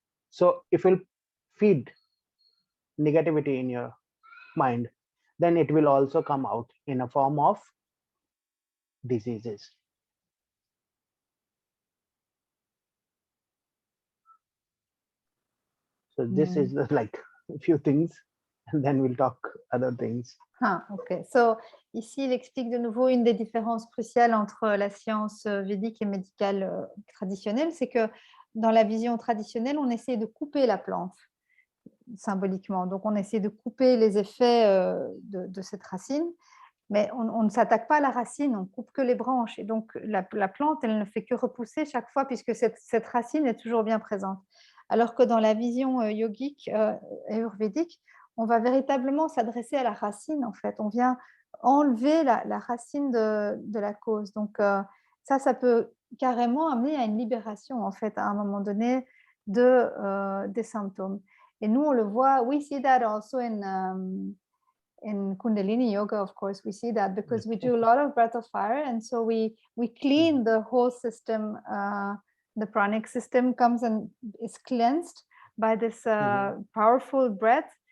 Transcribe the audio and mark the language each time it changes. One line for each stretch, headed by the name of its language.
English: So if you feed negativity in your mind, then it will also come out in a form of diseases. So this is like a few things, and then we'll talk other things. Ah, ok.
French: So, ici, il explique de nouveau une des différences cruciales entre la science védique et médicale traditionnelle, c'est que dans la vision traditionnelle, on essaie de couper la plante symboliquement. Donc, on essaie de couper les effets de cette racine, mais on ne s'attaque pas à la racine, on coupe que les branches. Et donc, la plante, elle ne fait que repousser chaque fois puisque cette racine est toujours bien présente. Alors que dans la vision yogique, ayurvédique, on va véritablement s'adresser à la racine, en fait. On vient enlever la racine de la cause. Donc, ça peut carrément amener à une libération, en fait, à un moment donné, des symptômes. Et nous, on le voit,
English: we see that also in Kundalini Yoga, of course, we see that because we do a lot of breath of fire, and so we clean the whole system. The pranic system comes and is cleansed by this powerful breath.